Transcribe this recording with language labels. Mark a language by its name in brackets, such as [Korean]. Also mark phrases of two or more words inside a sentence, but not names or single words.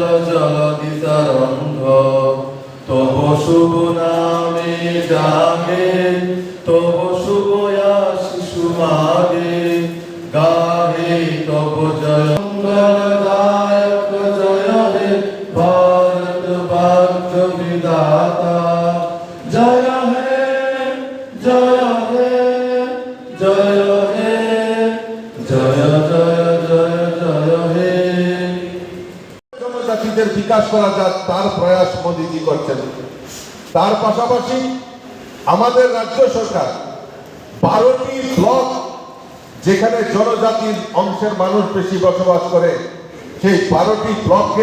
[Bangla] জলধি তরঙ্গ তব শুভ নামে জাগে তব শুভ আশিস মাগে গাহে তব জয় মঙ্গলদায়ক জয় হে ভারত ভাগ্য বিধাতা জয় হে জয় হে জয় হে জয় জয় জয় জয় হে জনজাতিদের বিকাশ করা যায় তার প্রয়াস মোদিজি করছেন। তার পাশাপাশি আমাদের রাজ্য সরকার 12টি ব্লক যেখানে জনজাতির অংশের মানুষ বেশি বসবাস করে সেই 12টি ব্লককে